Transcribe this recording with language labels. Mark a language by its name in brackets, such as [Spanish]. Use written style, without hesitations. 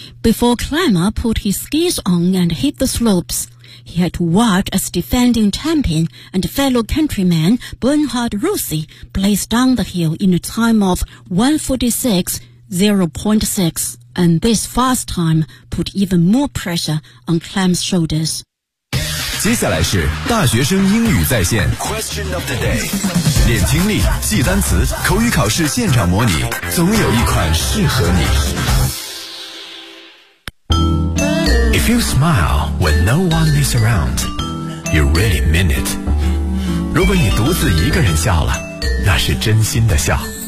[English] Before Klamer put his skis on and hit the slopes,He had to watch as defending champion and fellow countryman Bernhard Rossi blazed down the hill in a time of 1:46.06, and this fast time put even more pressure on Klamer's shoulders. [Chinese] 接下来是大学生英语在线 [English] Question of the day. [Chinese] 练听力，记单词，口语考试现场模拟，总有一款适合你。 [English] If you smile when no one is around, you really mean it. [Chinese] 如果你独自一个人笑了，那是真心的笑。